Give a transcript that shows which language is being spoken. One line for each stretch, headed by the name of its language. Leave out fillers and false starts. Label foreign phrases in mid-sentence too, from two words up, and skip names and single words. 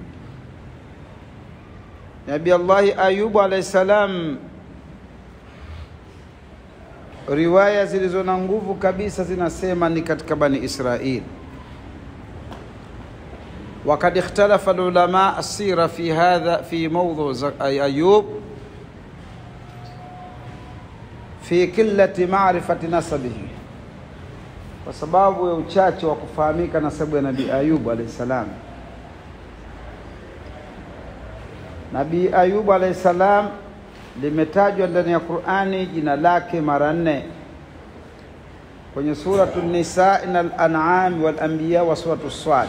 Arabic: نبي الله أيوب عليه السلام,
Swahili: riwaya zilizo na nguvu kabisa zinasema ni katika Bani Israil.
Arabic: وقد اختلف العلماء السيرة في هذا في موضوع أيوب في قلة معرفة نسبه,
Swahili: kwa sababu ya uchache wa kufahamika nasabu ya Nabii Ayub
Arabic: عليه السلام.
Swahili: Nabii Ayub
Arabic: عليه السلام
Swahili: limetajwa ndani ya Qur'ani jina lake mara 4 kwenye suratu Nisa, Al-An'am, Wal-Anbiya wa suratu Swad.